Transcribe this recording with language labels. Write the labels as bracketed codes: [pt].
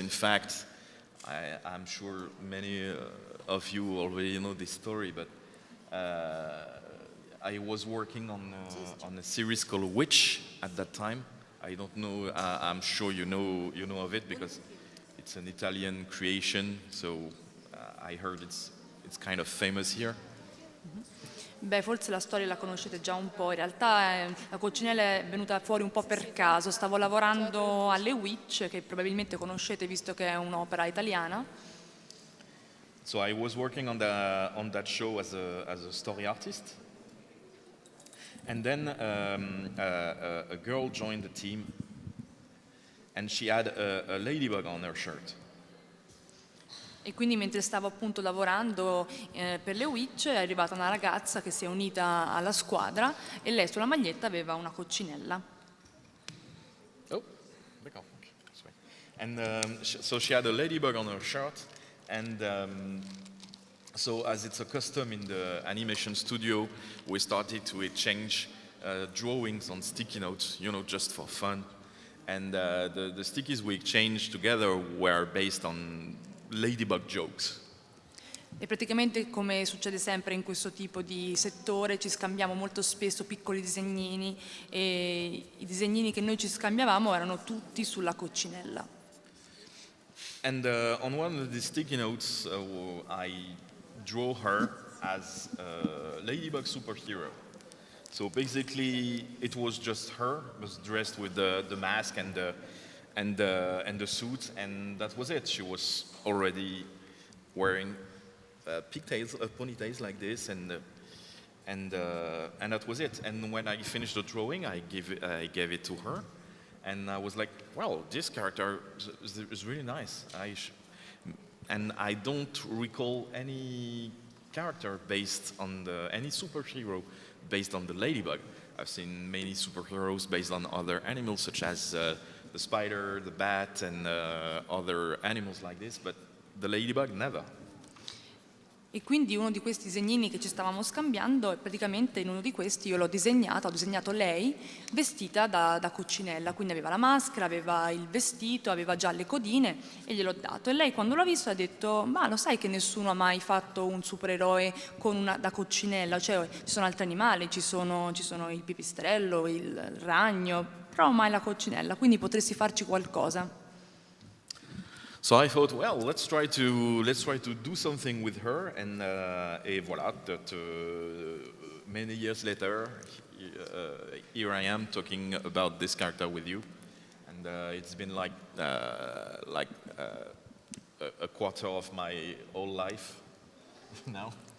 [en] In fact, I'm sure many of you already know this story, but I was working on a series called W.I.T.C.H at that time. I don't know. I'm sure you know of it because it's an Italian creation. So I heard it's kind of famous here. [it] Beh, forse la storia la conoscete già un po', in realtà la coccinella è venuta fuori un po' per caso, stavo lavorando alle W.I.T.C h, che probabilmente conoscete visto che è un'opera italiana. [en] So I was working on that show as a story artist, and then a girl joined the team, and she had a ladybug on her shirt. [it] E quindi mentre stavo appunto lavorando per le W.I.T.C h è arrivata una ragazza che si è unita alla squadra e lei sulla maglietta aveva una coccinella. [fr] Oh, d'accord. Okay. [en] And so she had a ladybug on her shirt, and so as it's a custom in the animation studio, we started to exchange drawings on sticky notes, just for fun. And the stickies we exchanged together were based on Ladybug jokes. [it] E praticamente, come succede sempre in questo tipo di settore, ci scambiamo molto spesso piccoli disegnini e i disegnini che noi ci scambiavamo erano tutti sulla coccinella. [en] And on one of the sticky notes, I draw her as a Ladybug superhero. So basically, it was just her, was dressed with the mask and the suit, and that was it. She was already wearing pigtails, ponytails like this, and that was it. And when I finished the drawing, I gave it to her, and I was like, well, this character is really nice. And I don't recall any character based on any superhero based on the Ladybug. I've seen many superheroes based on other animals, such as the spider, the bat, and other animals like this, but the Ladybug never. [it] E quindi uno di questi disegnini che ci stavamo scambiando, praticamente in uno di questi io l'ho disegnata, ho disegnato lei vestita da coccinella, quindi aveva la maschera, aveva il vestito, aveva già le codine e gliel'ho dato. E lei quando l'ha visto ha detto, ma lo sai che nessuno ha mai fatto un supereroe da coccinella, cioè ci sono altri animali, ci sono il pipistrello, il ragno, però mai la coccinella, quindi potresti farci qualcosa. [en] So I thought, well, let's try to do something with her, and [fr] et voilà. [en] That many years later, here I am talking about this character with you, and it's been like a quarter of my whole life now.